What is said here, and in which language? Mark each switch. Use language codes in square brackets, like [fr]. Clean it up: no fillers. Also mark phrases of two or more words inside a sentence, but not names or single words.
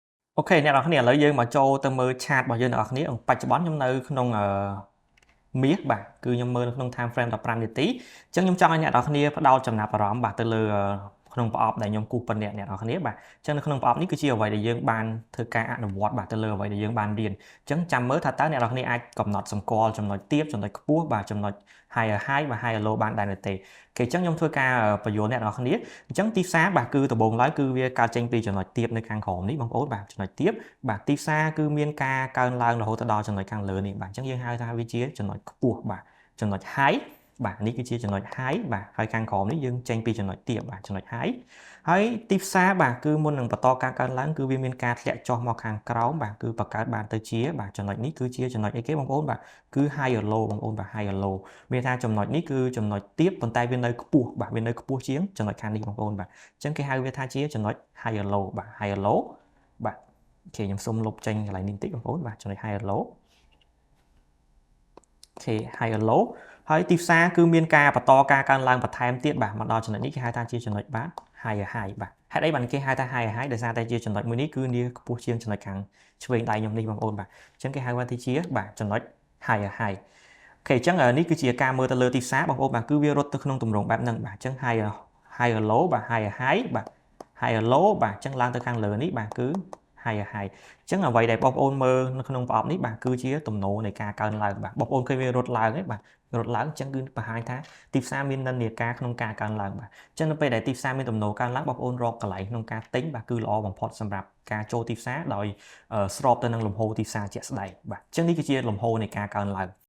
[km] អូខេអ្នកនរគ្នាឥឡូវយើងមកចូលទៅមើលឆាតរបស់យើងអ្នកនរគ្នាបច្ចុប្បន្នខ្ញុំនៅក្នុងមាសបាទគឺខ្ញុំមើលនៅក្នុង [en] time frame [km] 15នាទីអញ្ចឹងខ្ញុំចង់ឲ្យអ្នកនរគ្នាផ្ដោតចំណាប់អារម្មណ៍បាទទៅលើក្នុងប្រអប់ដែលខ្ញុំគូសប៉ុនអ្នកនរគ្នាបាទអញ្ចឹងនៅក្នុងប្រអប់នេះគឺជាអ្វីដែលយើងបានធ្វើការអនុវ ត្តបាទទៅលើអ្វីដែលយើងបានរៀនអញ្ចឹងចាំមើលថាតើអ្នកនរគ្នាអាចកំណត់សម្គាល់ចំណុចទាបចំណុចខ្ពស់បាទចំណុច [en] higher high [km] បាទ [en] higher low [km] បានដែរឬទេគេអញ្ចឹងខ្ញុំធ្វើការបញ្យល់អ្នកនរគ្នាអញ្ចឹងទីផ្សារបាទគឺដំបូងឡើយ គឺវាកើតចេញពីចំណុចទាបនៅខាងក្រោមនេះបងប្អូនបាទចំណុចទាបបាទទីផ្សារគឺមានការកើនឡើងរហូតដល់ចំណុចខាងលើនេះបាទអញ្ចឹងយើងហៅថាវាជាចំណុចខ្ពស់បាទចំណុ ច high បាទនេះគឺជាចំណុច high បាទហើយខាងក្រោមនេះយើងចេញពីចំណុចទាបបាទចំណុច high ហើយទីផ្សារបាទគឺមុននឹងបន្តការកើនឡើងគឺវាមានការធ្លាក់ចុះមកខាងក្រោមបាទគឺបង្កើតបានទៅជាបាទចំណុចនេះគឺជាចំណុចអីគេបងប្អូនបាទគឺ [en] higher low [km] បងប្អូនបាទ [en] higher low [km] មានថាចំណុចនេះគឺចំណុចទាបប៉ុន្តែវានៅខ្ពស់បាទវានៅខ្ពស់ជាងចំណុចខាងនេះបងប្អូនបាទអញ្ចឹងគេហៅវាថាជាចំណុច [en] higher low [km] បាទ [en] higher low [km] បាទអូខេខ្ញុំសូមលុបចេញកន្លែងនេះបន្តិចបងប្អូនបាទចំណុច [en] higher low [km] អូខេ [en] higher low [km] ហើយទីផ្សារគឺមានការបន្តការកើនឡើងបន្ថែមទៀតបាទមកដល់ចំណុចនេះគេហៅថាជាចំណុចបាទ [en] higher high [km] បាទហេតុអីបានគេហៅថា [en] higher high [km] ដោយសារតែជាចំណុចមួយនេះគឺវាខ្ពស់ជាង ចំណុចខាងឆ្វេងដៃខ្ញុំនេះបងប្អូនបាទអញ្ចឹងគេហៅថាជាបាទចំណុច [en] higher high [km] អូខេអញ្ចឹងនេះគឺជាការមើលទៅលើទីផ្សារបងប្អូនបាទគឺវារត់ទៅក្នុងទម្រង់បែបហ្នឹងបាទអ ញ្ចឹង [en] higher low [km] បាទ [en] higher high [km] បាទ [en] higher low [km] បាទអញ្ចឹងឡើងទៅខាងលើនេះបាទគឺ [en] higher high [km] អញ្ចឹងអ្វីដែលបងប្អូនមើលនៅក្នុងប្រអប់នេះបាទគឺជាទំនោរនៃការកើនឡើងបាទបងប្អូនឃើញវារត់ឡើងទេបាទរត់ឡើងអញ្ចឹងគឺបង្ហាញថាទីផ្សារមាននិន្នាការក្នុងការកើនឡើងបាទអញ្ចឹងនៅពេលដែលទីផ្សារមានទំនោរកើនឡើងបងប្អូនរកកន្លែងក្នុងការទិញបាទគឺល្អបំផុតសម្រាប់ការចូលទីផ្សារដោយស្របទៅនឹងលំហូរទីផ្សារជាក់ស្ដែងបាទអញ្ចឹងនេះគឺជាលំហូរនៃការកើនឡើង